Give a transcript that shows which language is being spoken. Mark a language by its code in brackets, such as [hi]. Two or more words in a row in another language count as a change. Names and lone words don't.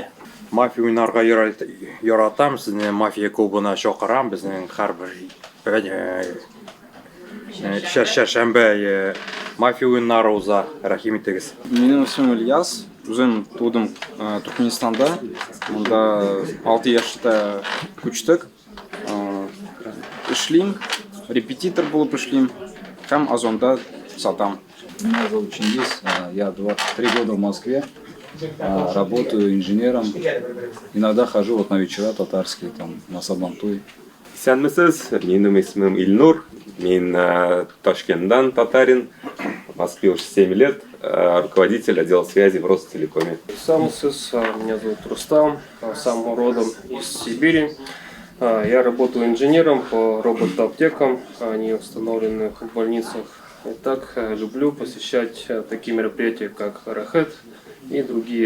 [tt] Мафия уйнарга яратам, сезне мафия клубына чакырам, безнең һәрбер шәмбә мафия уйнары уза, рәхим итегез. Минем исемем Ильяс, үзем тудым Туркменстанда, монда 6 яшьтә күчтек. Эшлим, репетитор булып эшлим, һәм Озонда сатам. [ru] Меня зовут Чингис, я 23 года в Москве, работаю инженером, иногда хожу на вечера татарские, там, на Сабантуй. [tt] Сәнмесез, минем исемем Илнур, мин Ташкентдан татарин, [ru] в Москве уже 7 лет, руководитель отдела связи в Ростелекоме. Сәнмесез, меня зовут Рустам, сам родом из Сибири. Я работаю инженером по робот-аптекам, они установлены в больницах И так люблю посещать такие мероприятия, как Рахет и другие.